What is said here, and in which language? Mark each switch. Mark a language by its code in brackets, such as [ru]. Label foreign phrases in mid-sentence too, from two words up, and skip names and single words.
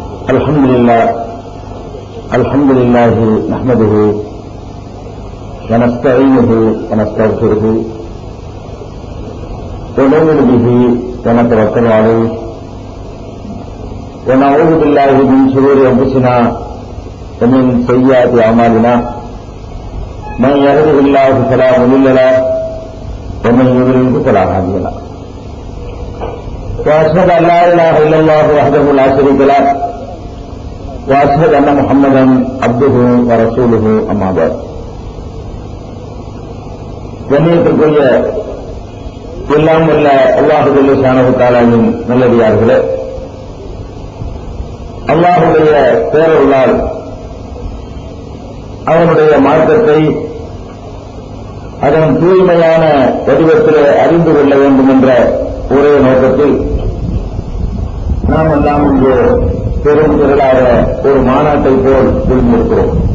[ar] الحمد لله نحمده ونستعينه ونستغفره ونؤمن به ونتوكل عليه ونعوذ بالله من شرور انفسنا ومن سيئات اعمالنا من يهده الله فلا مضل له ومن يضلل فلا هادي له واشهد ان لا اله الا الله وحده لا شريك له واشهد ان محمدا عبده ورسوله اما بعد. [ta] கண்ணியத்திற்குரிய எல்லாம் வல்ல அல்லாஹ் [ar] جل شأنه تعالى [ta] நல்லடியார்களே, அல்லாஹ்வுடைய பேரருளால் அவனுடைய மார்க்கத்தை அதன் தூய்மையான வடிவத்தில் அறிந்து கொள்ள வேண்டும் என்ற ஒரே நோக்கத்தில் நாம் எல்லாம் இங்கு பெரும் திரளாக ஒரு மாநாட்டை போல் புரிந்திருக்கிறோம்.